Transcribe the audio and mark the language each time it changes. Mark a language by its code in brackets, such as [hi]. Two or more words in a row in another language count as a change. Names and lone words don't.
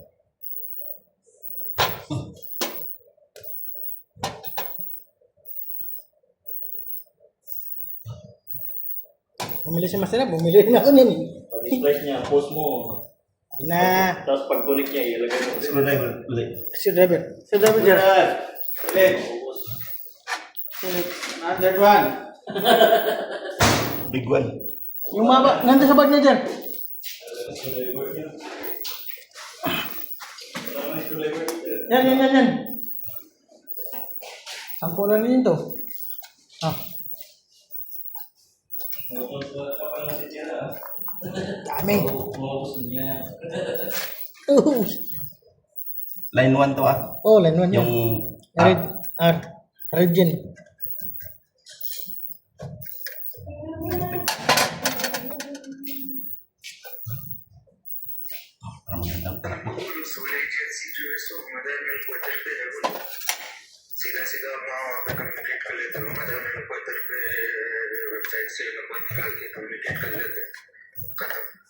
[tl] Bumili si Master, bumili rin ako niyan eh. Pag-splice niya, post mo. Na, Tapos pag-connect niya, ilagay mo. Screwdriver, ulit. si driver. Si driver dyan. Leg. Ubos. [en] Not that one. Big one. [tl] Yung maba, nandun sa bag niya dyan. Screwdriver niya. Wala may screwdriver dito. Yan. 10 na rin to. Ah, Wala ka pang natitira. dami. Ubos niya. Line 1 to ah. Oh, line 1 yan. Yung [en] Red, Regen. [tl] magandang takbo. [hi] सीधा सीधा अपना कम्युनिकेट कर लेते हो मदर में कोई तरफ पे वेबसाइट से नंबर निकाल के कम्युनिकेट कर लेते खत्म